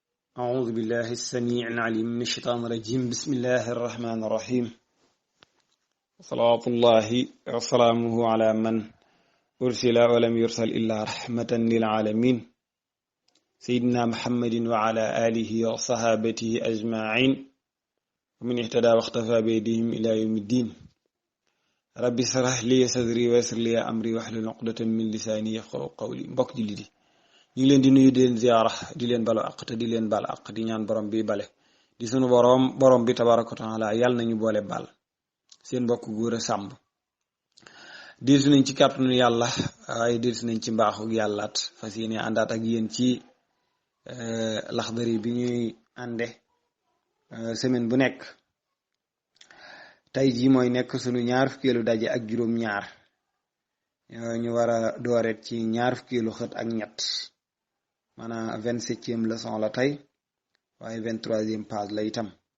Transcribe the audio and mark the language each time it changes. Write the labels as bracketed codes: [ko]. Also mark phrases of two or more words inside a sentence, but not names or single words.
[ar] أعوذ بالله السميع العليم من الشيطان الرجيم بسم الله الرحمن الرحيم صلوات الله وسلامه على من أرسل ولم يرسل إلا رحمة للعالمين سيدنا محمد وعلى آله وصحابته أجمعين ومن اهتدى واختفى بيدهم إلى يوم الدين ربي اشرح لي صدري ويسر لي أمري واحلل عقدة من لساني يفقهوا قولي [wo] mbokk jullit yi ñu ngi leen di nuyu di leen ziyaara di leen balu àq te di leen bal àq di ñaan borom bi bale di sunu borom bi [ar] تبارك وتعالى [wo] yàlla nañu boole bal seen mbokk góor a sàmb dellusi nañ ci kàttanu yàlla waaye dellusi nañ ci mbaaxu yàllaat fas yéene àndaat ak yéen ci Laxdari bi ñuy ànde semaine bu nekk tey jii mooy nekk sunu ñaar fukkeelu daje ak juróom-ñaar ñu war a dooret ci ñaar fukkeelu xët ak ñett maanaam 27e leçon la tey waaye 23e page la itam